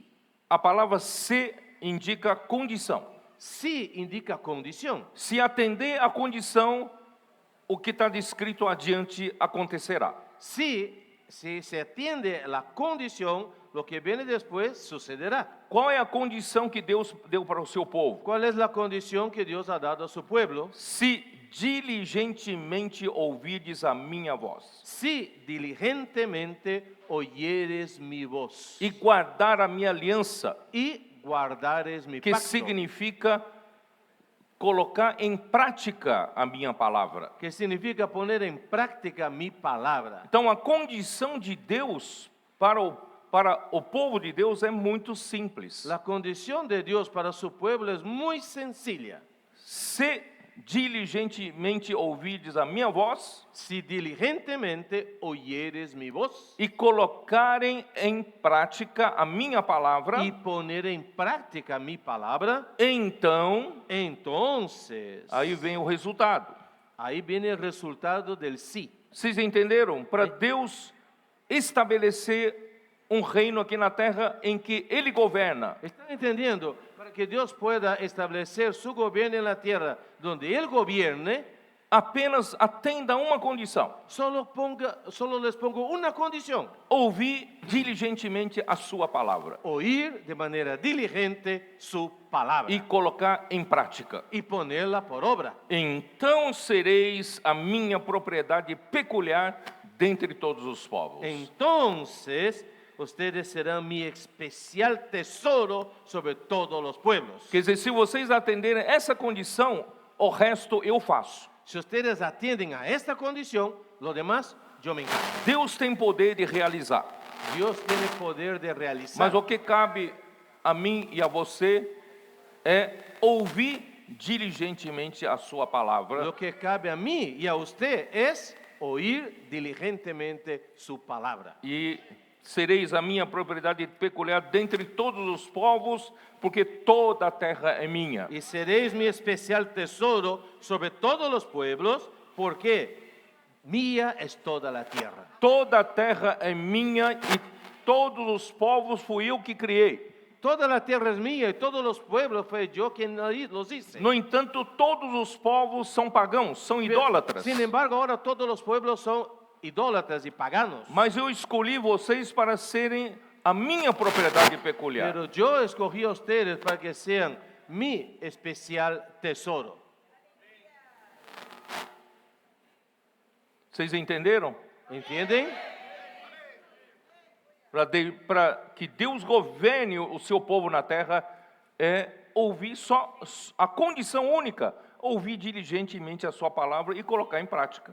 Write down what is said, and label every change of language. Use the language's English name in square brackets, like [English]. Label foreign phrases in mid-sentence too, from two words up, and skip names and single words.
[Portuguese] A palavra se indica condição. [Spanish] Si indica condición. [Portuguese] Se atender à condição, o que está descrito adiante acontecerá. [Spanish] Si se atiende la condición, lo que viene después sucederá. [Portuguese] Qual é a condição que Deus deu para o seu povo? [Spanish] ¿Cuál es la condición que Dios ha dado a su pueblo? [Portuguese] Se diligentemente ouvides a minha voz [Spanish] Si diligentemente oyeres mi voz [Portuguese] e guardar a minha aliança, [Spanish] y guardares mi [Portuguese] que [Spanish] pacto, [Portuguese] significa colocar em prática a minha palavra. [Spanish] que significa poner en práctica mi palabra. [Portuguese] Então, a condição de Deus para o povo de Deus é muito simples. [Spanish] La condición de Dios para su pueblo es muy sencilla. [Portuguese] Se diligentemente ouvides a minha voz [Spanish] Si diligentemente oyeres mi voz [Portuguese] e colocarem em prática a minha palavra, [Spanish] y poner en práctica mi palabra, [Portuguese] então [Spanish] entonces [Portuguese] aí vem o resultado. [Spanish] ahí viene el resultado del sí. [Portuguese] Vocês entenderam? Para Deus estabelecer um reino aqui na terra em que Ele governa, [Spanish] ¿Están entendiendo? Para que Dios pueda establecer su gobierno en la tierra donde Él gobierne, [Portuguese] apenas atenda uma condição: [Spanish] solo les pongo una condición: [Portuguese] ouvir diligentemente a sua palavra [Spanish] oír de manera diligente su palabra [Portuguese] e colocar em prática. [Spanish] y ponerla por obra. [Portuguese] Então sereis a minha propriedade peculiar dentre todos os povos. [Spanish] Entonces ustedes serán mi especial tesoro sobre todos los pueblos. [Portuguese] Quer dizer, se vocês atenderem essa condição, o resto eu faço. [Spanish] Si ustedes atienden a esta condición, lo demás yo me encargo. [Portuguese] Deus tem poder de realizar, [Spanish] Dios tiene poder de realizar. [Portuguese] mas o que cabe a mim e a você é ouvir diligentemente a sua palavra [Spanish] Lo que cabe a mí y a usted es oír diligentemente su palabra. [Portuguese] e sereis a minha propriedade peculiar dentre todos os povos, porque toda a terra é minha. [Spanish] Y seréis mi especial tesoro sobre todos los pueblos, porque mía es toda la tierra. [Portuguese] Toda a terra é minha e todos os povos fui eu que criei. [Spanish] Toda la tierra es mía y todos los pueblos fue yo quien los hice. [Portuguese] No entanto, todos os povos são pagãos, são idólatras. [Spanish] Sin embargo, ahora todos los pueblos son idólatras y paganos. [Portuguese] Mas eu escolhi vocês para serem a minha propriedade peculiar. [Spanish] Pero yo escogí a ustedes para que sean mi especial tesoro. [Portuguese] Vocês entenderam? [Spanish] ¿Entienden? [Portuguese] Para que Deus governe o seu povo na terra, é ouvir só a condição única, ouvir diligentemente a sua palavra e colocar em prática.